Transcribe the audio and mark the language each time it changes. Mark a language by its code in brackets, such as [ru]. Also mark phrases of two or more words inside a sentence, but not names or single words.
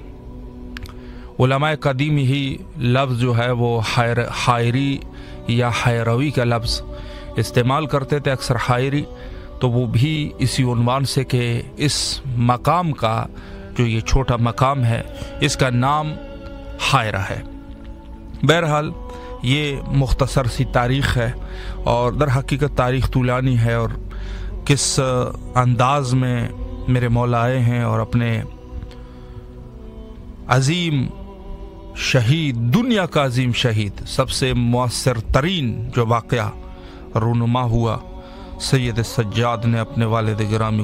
[ur] علماء قدیم ہی لفظ جو ہے وہ حائری یا حیروی کا لفظ استعمال کرتے تھے، اکثر حائری، تو وہ بھی اسی عنوان سے کہ اس مقام کا جو یہ چھوٹا مقام ہے اس کا نام حائرہ ہے۔ بہرحال یہ مختصر سی تاریخ ہے، اور در حقیقت تاریخ طولانی ہے، اور کس انداز میں میرے مولا آئے ہیں اور اپنے عظیم شہید، دنیا کا عظیم شہید، سب سے مؤثر ترین جو واقعہ رونما ہوا، سید سجاد نے اپنے والد گرامی